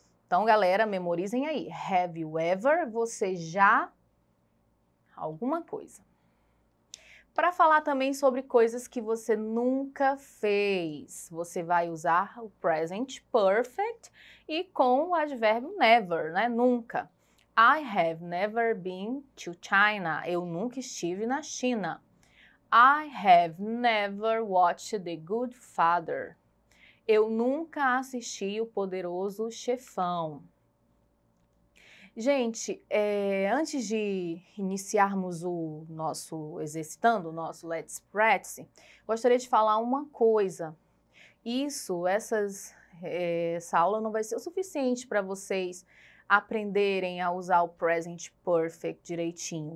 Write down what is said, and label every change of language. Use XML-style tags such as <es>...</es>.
<pt>Então, galera, memorizem aí,</pt> <en>have you ever,</en> <pt>você já alguma coisa. Para falar também sobre coisas que você nunca fez, você vai usar o present perfect e com o advérbio never, né? Nunca.</pt> <en>I have never been to China.</en> <pt>Eu nunca estive na China.</pt> <en>I have never watched The Good Father.</en> <pt>Eu nunca assisti O Poderoso Chefão. Gente, antes de iniciarmos o nosso exercitando, o nosso</pt> <en>Let's Practice,</en> <pt>gostaria de falar uma coisa. Essa aula não vai ser o suficiente para vocês aprenderem a usar o Present Perfect direitinho.</pt>